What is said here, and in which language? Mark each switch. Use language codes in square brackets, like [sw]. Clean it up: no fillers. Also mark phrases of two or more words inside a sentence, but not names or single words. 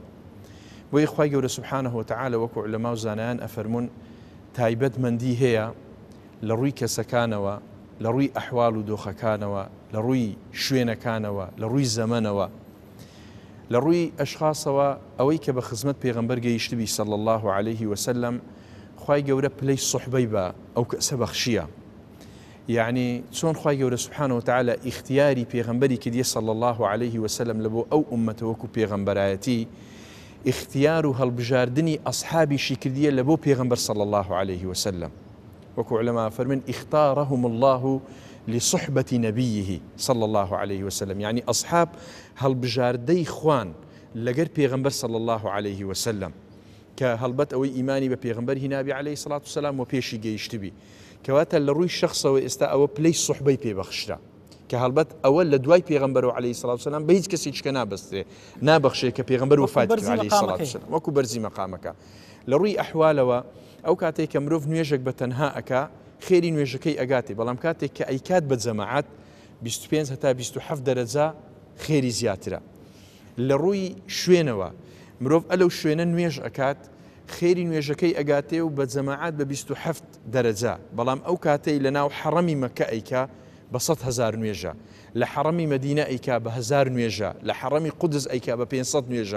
[ckb] بۆیە خوای گەورە [ar] سوبحانەه وتەعالە [ckb] وەکو عولەما و زانایان ئەفەرمون تایبەتمەندی هەیە لە ڕووی کەسەکانەوە لە ڕووی ئەحواڵ و دۆخەکانەوە لە ڕووی شوێنەکانەوە لە ڕووی زەمەنەوە لە ڕووی ئەشخاصەوە ئەوەی کە بە خزمەت پێغەمبەر گەیشتبی [ar] صلی الله عليه وسلم [ckb] خوای گەورە پلەی سوحبەی بە ئەو کەسە بەخشیە. يعني چۆن خوای گەورە [ar] سوبحانەه وتەعالە [ckb] ئیختیاری پێغەمبەری کردیە [ar] صلی الله عليه وسلم [ckb] لە بۆ ئەو ئومەتە وەکو پێغەمبەرایەتی اختیار و هەڵبژاردننی ئەصحابیشی کردیە لە بۆ پێغەمبەر [ar] صلی الله عليه وسلم. [ckb] وەکو عولەما فەرمن [ar] اختارهم الله لصحبة نبيه صلى الله عليه وسلم. يعني أصحاب [ckb] هەڵبژاردەی خوان لەگەر پێغەمبەر [ar] صلى الله عليه وسلم [ckb] کە هەڵبەت ئەوەی ئیمانی بە پێغەمبەر هینابی [ar] عليه الصلاة والسلام [ckb] و پێشی گەیشتبی کەواتە لە ڕووی شخصەوە ئێستا ئەوە پلەی سوحبەی پێبەخشرا کە هەڵبەت ئەوە لە دوای پێغەمبەرەوە [ar] عليه الصلاة والسلام [ckb] بە هیچ کەسی چکە نابەسترێ نابەخشێ کە پێغەمبەر وفات کرد [ar] عليه الصلاة والسلام [ckb] وەکو بەرزی مەقامەکە. لە ڕووی ئەحوالەوە ئەو کاتێک کە مرۆڤ نوێژێک بە تەنها ئەکا خێری نوێژەکەی ئەگاتێ بەڵام کاتێک کە ئەیکات بە جەماعەت 25 هەتا 27 دەرەجە خێری زیاترە. لە ڕووی شوێنەوە مرۆڤ ئەلەو شوێنە نوێژ ئەکات خێری نوێژەکەی ئەگاتێ و بە جەماعەت بە 27 دەرەجە بەڵام ئەو کاتەی لە ناو حەڕەمی مەکە ئەیکا بە 100,000 نوێژە لە حەڕەمی مەدینە ئەیکا بە 1000 نوێژە لە حەڕەمی قودس ئەیکا بە 500 نوێژە.